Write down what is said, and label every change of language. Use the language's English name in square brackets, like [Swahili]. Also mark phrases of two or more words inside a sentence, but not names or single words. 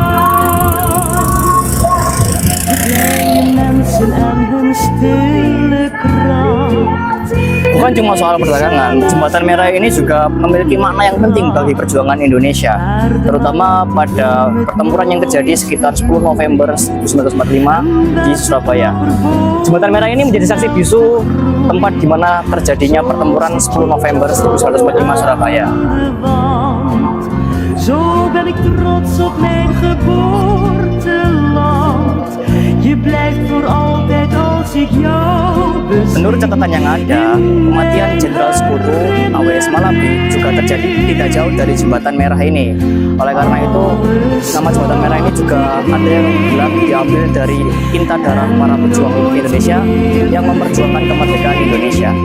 [Indonesian] Bukan cuma soal perdagangan, Jembatan Merah ini juga memiliki makna yang penting bagi perjuangan Indonesia, terutama pada pertempuran yang terjadi sekitar 10 November 1945 di Surabaya. Jembatan Merah ini menjadi saksi bisu tempat di mana terjadinya pertempuran 10 November 1945 Surabaya. [Dutch] Zo ben ik trots op mijn geboorteland. Je blijft voor altijd als ik jou bezie. [Indonesian] Menurut catatan yang ada, kematian Jenderal Sekutu AWS Malabi juga terjadi tidak jauh dari Jembatan Merah ini. Oleh karena itu, nama Jembatan Merah ini juga ada yang bilang diambil dari tinta darah para pejuang Indonesia yang memperjuangkan kemerdekaan Indonesia.